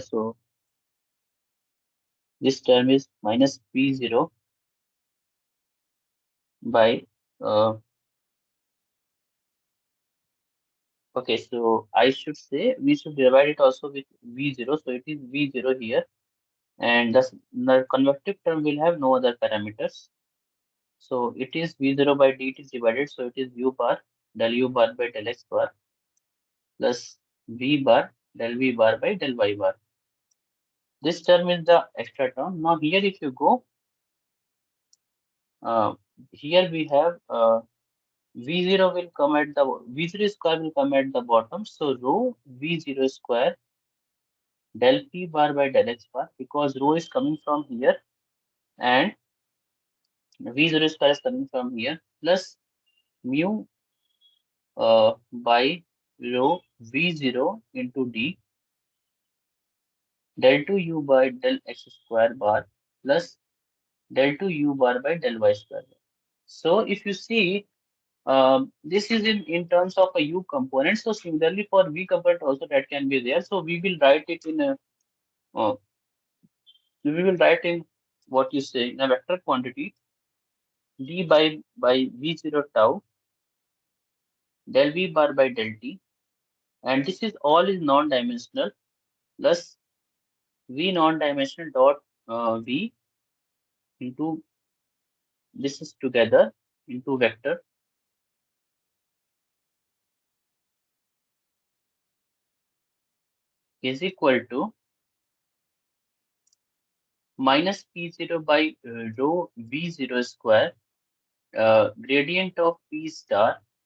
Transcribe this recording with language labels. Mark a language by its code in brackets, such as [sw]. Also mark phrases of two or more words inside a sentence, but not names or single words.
[en] So this term is minus p0 by okay, so I should say we should divide it also with v0. So it is v0 here, and thus the convective term will have no other parameters. So it is v0 by dt is divided. So it is u bar del u bar by del x bar plus v bar del v bar by del y bar. This term is the extra term. Now here if you go, uh, here we have V0 will come at the V0 square will come at the bottom. So rho V0 square del P bar by del X bar, because rho is coming from here and V0 square is coming from here, plus mu by rho V0 into D del 2 U by del X square bar plus del 2 U bar by del Y square bar. So if you see, this is in terms of a U component. So similarly for V component also that can be there. So we will write it in a we will write in what you say in a vector quantity d by v0 tau del v bar by del t, and this is all is non-dimensional plus v non-dimensional dot v into this is together into vector is equal to minus p0 by rho v0 square gradient of p star